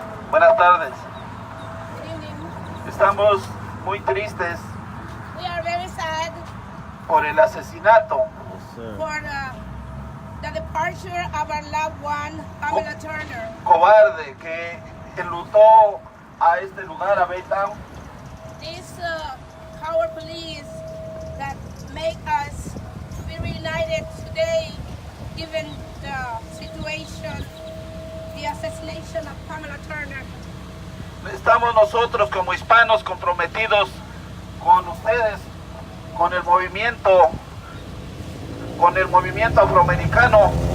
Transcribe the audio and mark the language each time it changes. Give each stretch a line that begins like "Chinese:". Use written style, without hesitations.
Spanish: Buenas tardes. Estamos muy tristes
English: We are very sad
Spanish: por el asesinato
English: for the departure of our loved one, Pamela Turner.
Spanish: cobarde que enlutó a este lugar, a Baytown.
English: This our police that make us be reunited today, given the situation, the assassination of Pamela Turner.
Spanish: Estamos nosotros como hispanos comprometidos con ustedes, con el movimiento afroamericano.